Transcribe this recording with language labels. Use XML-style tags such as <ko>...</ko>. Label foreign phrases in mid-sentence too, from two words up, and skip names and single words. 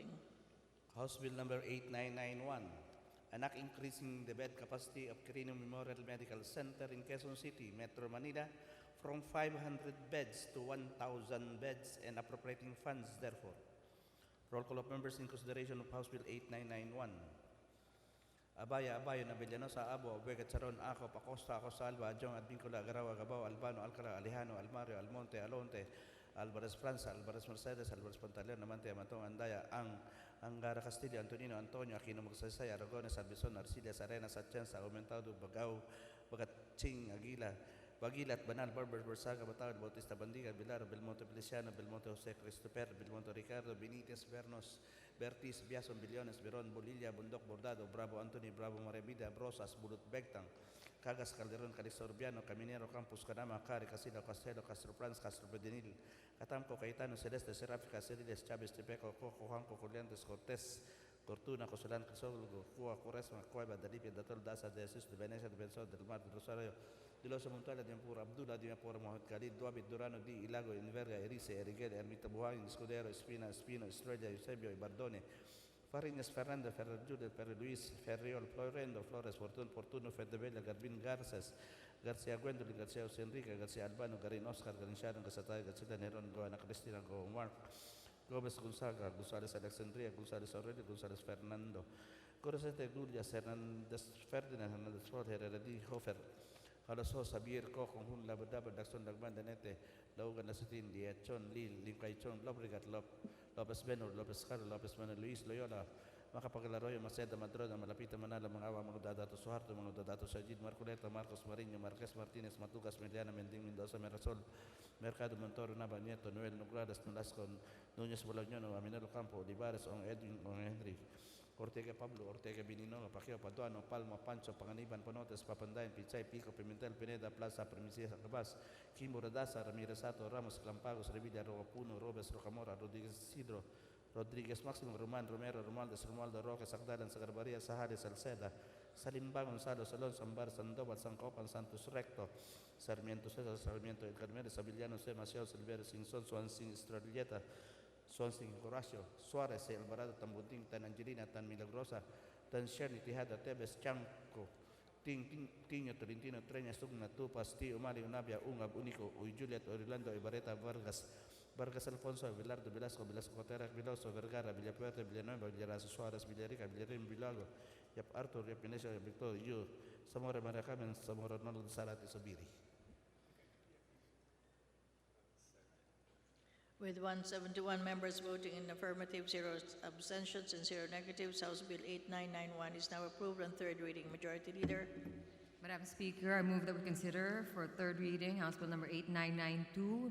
<en>House Bill number 8991, an act increasing the bed capacity of Quirino Memorial Medical Center in Quezon City, Metro Manila, from 500 beds to 1,000 beds and appropriating funds therefore. Roll call of members in consideration of House Bill 8991. Abaya, Abayo, Navellanosa, Abo, Vega, Charon, Acop, Acosta, Acosalba, Adjong, Advincula, Agaraw, Agabao, Albano, Alcala, Alejano, Almario, Almonte, Alonte, Alvarez Franza, Alvarez Mercedes, Alvarez Pantaleon, Amante, Amatong, Andaya, Angara Castillo, Antonino, Antonio, Aquino Magsaysay, Aragones, Albison, Arcillas, Arenas, Atienza, Aumentado, Bagao, Bagatsing, Aguila, Bagilat, Banal, Barber, Barsaga, Bataud, Bautista Bandiga, Bilar, Belmonte Feliciano, Belmonte Jose Christopher, Belmonte Ricardo, Benitez, Bernos, Bertis, Biason, Billones, Beron, Bolilla, Bundok, Bordado, Bravo Anthony, Bravo Marevida, Brosas, Bulut Begtang, Cagas, Calderon, Calistorbiano, Caminero, Campus, Canama, Cari, Casino, Castelo, Castro Plans, Castro Pedinil, Catamco, Caetano, Celeste, Seráfica, Ceriles, Chávez, Tepeco, Cojo, Juanco, Corrientes, Cortés, Cortuna, Cosolán, Crisólogo, Cuba, Curesma, Cueva, Dalipia, Datol, Daza, de Jesús, de Venecia, de Benzón, del Mar, de Rosario, de los Montuales, de Ampura, Abdullah, de Ampura, Mohamed Khalid, Duabit, Durano, Di, Ilago, Inverga, Erice, Eriguel, Ermita Buhain, Escudero, Espina, Espino, Estrella, Eusebio, Bardone, Farinas, Fernando, Ferrer Judith, Ferrer Luis, Ferriol, Florendo, Flores, Fortuno, Ferdebella, Garbin Garces, García Gwendolyn, García José Enrique, García Albano, Garin Oscar, Garin Sharon, Gasatay, García Neron, Goana Cristina, Go Mark, Gómez Gonzaga, González Alexandria, González Aurelio, González Fernando, Corosete Gullias, Hernández Ferdinand, Hernández Ford, Heredi Hofer, Haloso, Sabir, Cojo, Hun, Labadaba, Daxon, Lagman, Danete, Laugan, Lasatin, Liachon, Lil, Lincaichon, Lobrigat, Lopez Benor, Lopez Carlos, Lopez Manuel Luis, Loyola, Macapagalaroyo, Maceda, Madroda, Malapita, Manala, Mangawa, Manudadato, Suharto, Manudadato, Sajid, Marculeta, Marcos Mariño, Marquez Martínez, Matugas, Mediana, Mending, Mendoza, Merasol, Mercado Montoro, Nava, Nieto, Noel, Nograles, Nolasco, Núñez Bolañono, Aminelo Campo, Olivares, On Edwin, On Henry, Ortega Pablo, Ortega Binino, Pajeo Paduano, Palma, Pancho, Panganiban, Panotes, Papandayan, Pichay, Pico, Pimentel, Pineda, Plaza, Premisia, Cabas, Kimbo Radasa, Ramirez Sato, Ramos, Clampagos, Revilla, Roapuno, Robes, Rocamora, Rodríguez Isidro, Rodríguez Máximo, Román, Romero, Romaldes, Romaldo, Roque, Sagdalan, Sagarbaría, Sahares, Salceda, Salimba, Gonzalo, Salón, Sambar, Sandoval, San Copan, Santos Recto, Sarmiento César, Sarmiento del Carmelo, Savillano, Semacio, Silverio, Sinson, Suansin, Estrelleta, Swansing, Horacio, Suarez, Alvarado, Tambunting, Tan Angelina, Tan Milagrosa, Tan Shirley, Tijada, Tebes, Chanco, Tiño, Tolentino, Treña, Sugna, Tupas, Tío, Mario, Navia, Ungab, Único, Uy, Juliet, Orlando, Ibareta, Vargas, Alfonso, Abelardo, Velasco, Cotera, Viloso, Vergara, Villapuerte, Villanueva, Villarazo, Suárez, Villarica, Villarín, Vilago, Yap Arthur, Yap Pinesio, Yap Victor, Yu, Zamora, Maracamen, Zamora, Nolo, Salati, Sobiri. With 171 members voting in affirmative, 0 abstentions, and 0 negatives, House Bill 8991 is now approved on third reading. Majority Leader. Madam Speaker, I move that we consider for third reading House Bill number 8992.</en>